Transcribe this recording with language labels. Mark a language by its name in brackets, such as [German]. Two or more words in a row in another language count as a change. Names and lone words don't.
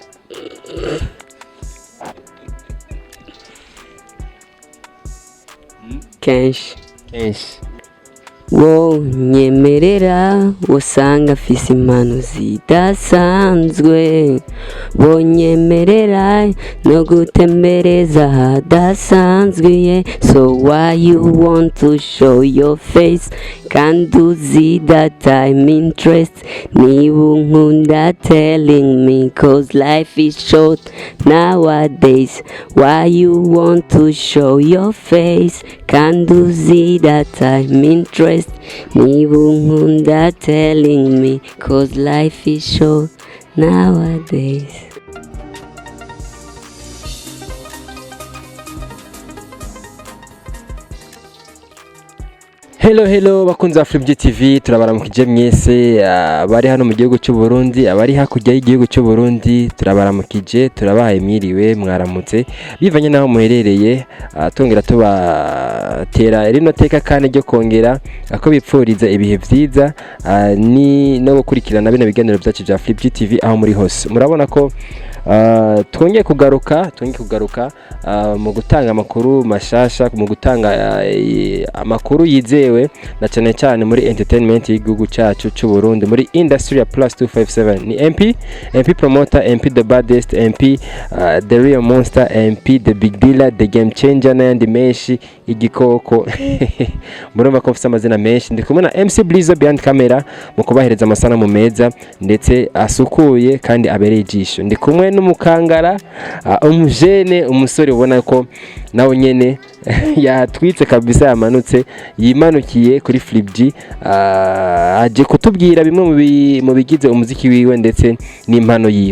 [Rundi] Kenshi. Nyemerera usanga afise impano zidasanzwe, nyemerera no gutembereza hadasanzwe. [English] So why you want to show your face? Can't do that I'm interested. [Rundi] Niba unkunda [English] telling me, cause life is short nowadays. Why you want to show your face? Can't do that I'm interested. [Rundi] Niba unkunda [English] telling me, cause life is short nowadays. [Rundi] Hello bakunzi ba Arivyo TV, turabaramukije mwese bari hano mu gihugu cy'u Burundi, abari hakurya y'igihugu cy'u Burundi turabaramukije, turabahaye mwiriwe mwaramutse bivanye naho muherereye. Tongera tubatera rino teka kandi ryo kongera ako bipfuriza ibihe vyiza ni no gukurikirana bino biganiro byacu bya Arivyo TV aho muri hose. Murabona ko twongeye kugaruka mu gutanga amakuru mashasha, mu gutanga amakuru yizewe na cyane muri entertainment y'igihugu cyacu cy'u Burundi, muri industry ya plus 257. [English] Ni MP promoter, MP the baddest, MP the real monster, MP the big dealer, the game changer [Rundi] n'andi menshi igikoko. Murumva ko mfite amazina menshi. Ndi kumwe na MC Blizo [English] behind camera [Rundi] mu kubahereza amasanamu meza ndetse asukuye kandi abereye ijisho. Ndi kumwe n'umukangara umujene, umusore ubona ko nawe nyene yatwitse kabisa, yamanutse yimanukiye kuri Flipg, aje kutubwira bimwe mu bigize umuziki wiwe ndetse n'impano yiwe.